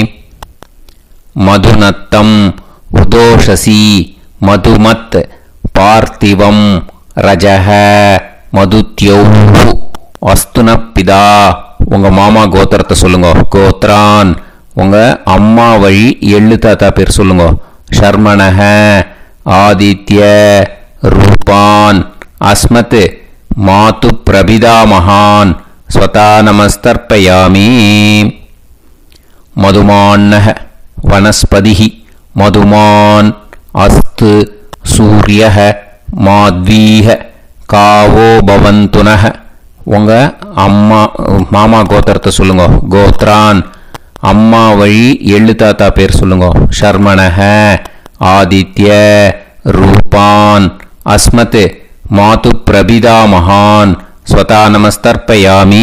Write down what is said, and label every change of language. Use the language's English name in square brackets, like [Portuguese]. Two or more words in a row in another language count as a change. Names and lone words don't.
[Sanskrit] मधुनक्तम् उतोषसि मधुमत् पार्थिवं रजः मधुद्यौः अस्तुनःपिता. [Tamil] உங்கள் மாமா கோத்திரத்தை சொல்லுங்க. கோத்ரான் உங்கள் அம்மா வழி எள்ளு தாத்தா பேர் சொல்லுங்க. [Sanskrit] ஷர்மணஹ आदित्य रूपान् अस्मत् मातु प्रभिदामहान् स्वता नमस्तर्पयामि। मधुमान्नः वनस्पतिः मधुमान् अस्तु सूर्यः माध्वीः कावो भवन्तुनः। [Tamil] உங்க அம்மா மாமா கோத்திரத்தை சொல்லுங்க. கோத்ரான் அம்மா வழி எள்ளு தாத்தா பேர் சொல்லுங்க. [Sanskrit] शर्मणः आदित्य रूपान् अस्मत् मातु प्रपिता महान् स्वधा नमस्तर्पयामि.